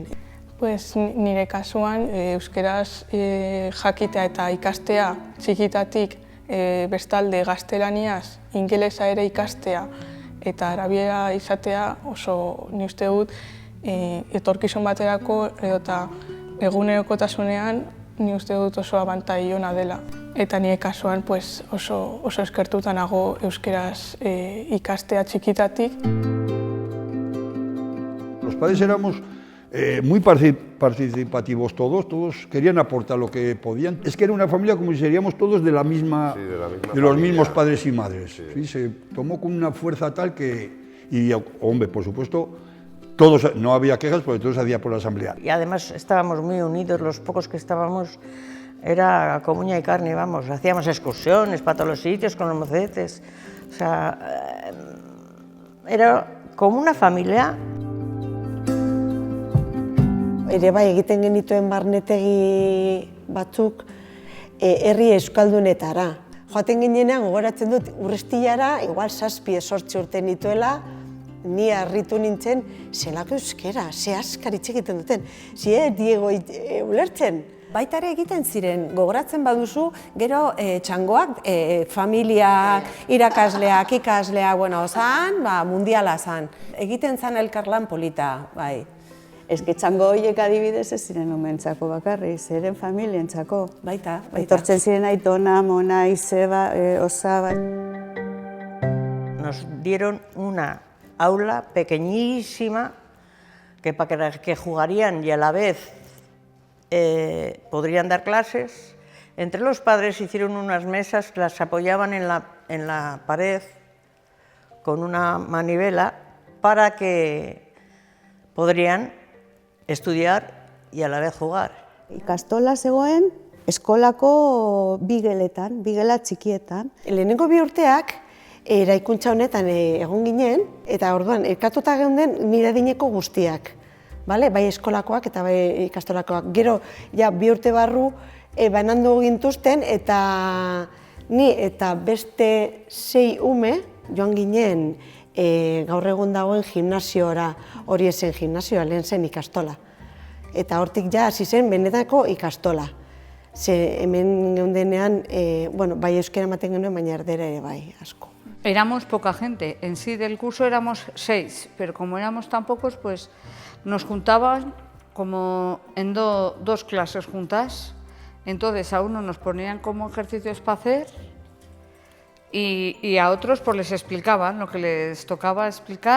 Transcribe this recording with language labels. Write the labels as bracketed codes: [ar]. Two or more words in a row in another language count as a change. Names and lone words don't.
[eu] Pues nire kasuan, euskeraz jakitea eta ikastea txikitatik, bestalde gaztelaniaz, ingelesa ere ikastea eta arabiera izatea oso ni uste dut etorkizun baterako eta egunerokotasunean ni uste dut oso abantai ona dela. Eta nire kasuan oso eskertuta nago euskeraz ikastea txikitatik. [es] Los padres éramos muy participativos todos querían aportar lo que podían. Es que era una familia como si seríamos todos de los mismos padres y madres. Sí. Sí, se tomó con una fuerza tal que, y hombre, por supuesto, todos, no había quejas porque todo se hacía por la asamblea. Y además estábamos muy unidos, los pocos que estábamos era como uña y carne, vamos, hacíamos excursiones para todos los sitios con los mocetes, o sea, era como una familia. [eu] Ere bai egiten genituen barnetegi batzuk herri euskaldunetara. Joaten ginenean gogoratzen dut Urrestillara, igual 7-8 urte nituela, ni harritu nintzen, zelako euskera, ze askar hitz egiten duten. Diego, ulertzen? Baita ere egiten ziren, gogoratzen baduzu, gero txangoak, familia, irakasleak, ikasleak, zan, mundiala zan. Egiten zan elkarlan polita, bai. Ez que txango horiek adibidez ez ziren umentzako bakarri, ziren familientzako. Baita. Etortzen ziren Aitona, Mona, Izeba, Osaba. [es] Nos dieron una aula pequeñísima que jugarían y a la vez podrían dar clases. Entre los padres hicieron unas mesas que las apoyaban en la pared con una manivela para que podrían estudiar y a la vez jugar. [eu] Ikastola zegoen eskolako bigeletan, bigela txikietan. Lehenengo 2 urteak eraikuntza honetan egon ginen, eta orduan elkatuta geunden nire adineko guztiak. Bai eskolakoak eta bai ikastolakoak. Gero, 2 urte barru, banandu gintuzten eta ni eta beste 6 ume joan ginen gaur egun dagoen gimnasiora, hori zen gimnasioa, lehen zen ikastola. Eta hortik ja hasi zen benetako ikastola. Ze hemen geundenean, bai euskera ematen genuen, baina erdera ere bai, asko. [es] Éramos poca gente, en sí del curso éramos 6, pero como éramos tan pocos, pues nos juntaban como en dos clases juntas. Entonces a uno nos ponían como ejercicios para hacer y a otros pues les explicaban lo que les tocaba explicar.